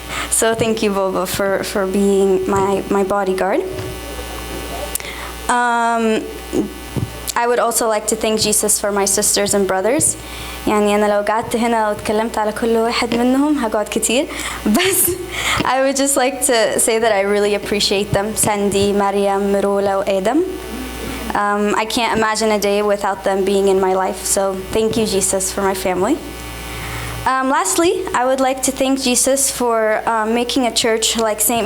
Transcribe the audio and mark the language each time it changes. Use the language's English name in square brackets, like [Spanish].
[English] So thank you, Boba, for being my bodyguard. I would also like to thank Jesus for my sisters and brothers. [Arabic] يعني أنا لو قعدت هنا واتكلمت على كل واحد منهم هقعد كتير. بس [English] I would just like to say that I really appreciate them. Sandy, Mariam, Mirula, Adam. I can't imagine a day without them being in my life. So thank you, Jesus, for my family. Lastly, I would like to thank Jesus for making a church like St.